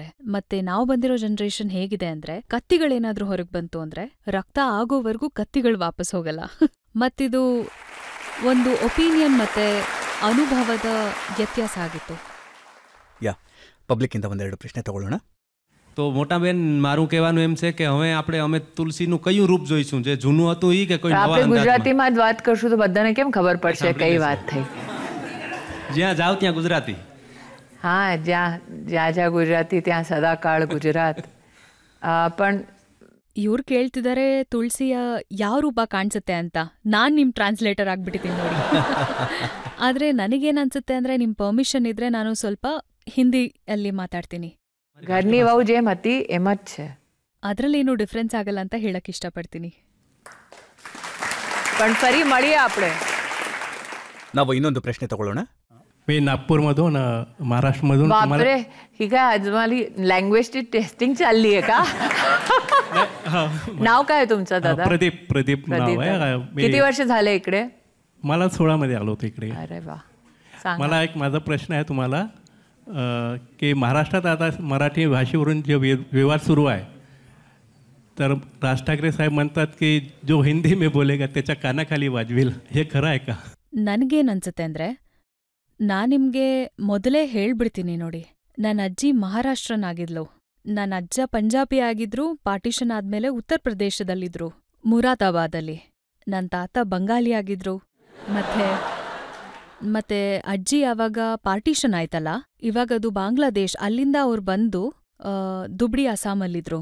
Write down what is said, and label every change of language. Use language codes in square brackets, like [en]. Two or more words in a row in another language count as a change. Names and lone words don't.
[kn] ಮತ್ತೆ ನಾವು ಬಂದಿರೋ ಜನರೇಷನ್ ಹೇಗಿದೆ ಅಂದ್ರೆ, ಕತ್ತಿಗಳೇನಾದ್ರೂ ಹೊರಗ್ ಬಂತು ಅಂದ್ರೆ ರಕ್ತ ಆಗೋವರೆಗೂ ಕತ್ತಿಗಳು ವಾಪಸ್ ಹೋಗಲ್ಲ. ಮತ್ತಿದು ಒಂದು ಒಪಿನಿಯನ್ ಮತ್ತೆ ಅನುಭವದ ವ್ಯತ್ಯಾಸ ಆಗಿತ್ತು. પબ્લિક ಇಂದ ಒಂದೆರಡು ಪ್ರಶ್ನೆ ತಗೊಳ್ಳೋಣ. [gu] તો મોટા બેન મારું કહેવાનું એમ છે કે હવે અમે તુલસીનું કયું રૂપ જોઈશું, જે જૂનું હતું ઈ કે કોઈ નવા આપણે ગુજરાતીમાં જ વાત કરશું તો બધાને કેમ ખબર પડશે કઈ વાત થઈ. જ્યાં જાવ ત્યાં ગુજરાતી. હા, જ્યાં ગુજરાતી ત્યાં સદાકાળ ગુજરાત. પણ [kn] ಇವ್ರು ಕೇಳ್ತಿದ್ದಾರೆ ತುಳಸಿಯ ಯಾವ ರೂಪ ಕಾಣಿಸುತ್ತೆ ಅಂತ. ನಾನ್ ನಿಮ್ ಟ್ರಾನ್ಸ್ಲೇಟರ್ ಆಗ್ಬಿಟ್ಟಿದ್ದೀನಿ ನೋಡಿ. ಆದ್ರೆ ನನಗೇನನ್ಸುತ್ತೆ ಅಂದ್ರೆ, ನಿಮ್ ಪರ್ಮಿಷನ್ ಇದ್ರೆ ನಾನು ಸ್ವಲ್ಪ ಹಿಂದಿಯಲ್ಲಿ ಮಾತಾಡ್ತೀನಿ. [gu] ઘરની વહુ જેમ હતી એમ જ છે. [kn] ಅದ್ರಲ್ಲೇನು ಡಿಫ್ರೆನ್ಸ್ ಆಗಲ್ಲ ಅಂತ ಹೇಳಕ್ ಇಷ್ಟಪಡ್ತೀನಿ. [gu] પણ ફરી મળીએ આપણે. [kn] ನಾವು ಇನ್ನೊಂದು ಪ್ರಶ್ನೆ ತಗೊಳ್ಳೋಣ. [mr] मी नागपूरमधून महाराष्ट्रमधून. बापरे, ही काय आजमाली लँग्वेजची टेस्टिंग चालली आहे का? नाव काय तुमचं दादा? प्रदीप नाव आहे. किती वर्ष झाले इकडे? मला 16 मध्ये आलो होतो इकडे. अरे वा. मला एक माझा प्रश्न आहे तुम्हाला, की महाराष्ट्रात आता मराठी भाषेवरून जे विवाद सुरू आहे, तर राज ठाकरे साहेब म्हणतात की [hi] जो हिंदी में बोलेगा [mr] त्याच्या कानाखाली वाजवेल. हे खरं आहे का? [kn] ನನ್ಗೇನನ್ಸುತ್ತೆ ಅಂದ್ರೆ, ನಾನ್ ನಿಮ್ಗೆ ಮೊದಲೇ ಹೇಳ್ಬಿಡ್ತೀನಿ ನೋಡಿ. ನನ್ನ ಅಜ್ಜಿ ಮಹಾರಾಷ್ಟ್ರನಾಗಿದ್ಲು, ನನ್ನ ಅಜ್ಜ ಪಂಜಾಬಿ ಆಗಿದ್ರು, ಪಾರ್ಟಿಷನ್ ಆದ್ಮೇಲೆ ಉತ್ತರ ಪ್ರದೇಶದಲ್ಲಿದ್ರು, ಮುರಾದಾಬಾದಲ್ಲಿ. ನನ್ನ ತಾತ ಬಂಗಾಲಿ ಆಗಿದ್ರು. ಮತ್ತೆ ಅಜ್ಜಿ ಯಾವಾಗ ಪಾರ್ಟಿಷನ್ ಆಯ್ತಲ್ಲ, ಇವಾಗದು ಬಾಂಗ್ಲಾದೇಶ್, ಅಲ್ಲಿಂದ ಅವ್ರು ಬಂದು ದುಬ್ಡಿ ಅಸ್ಸಾಮಲ್ಲಿದ್ರು.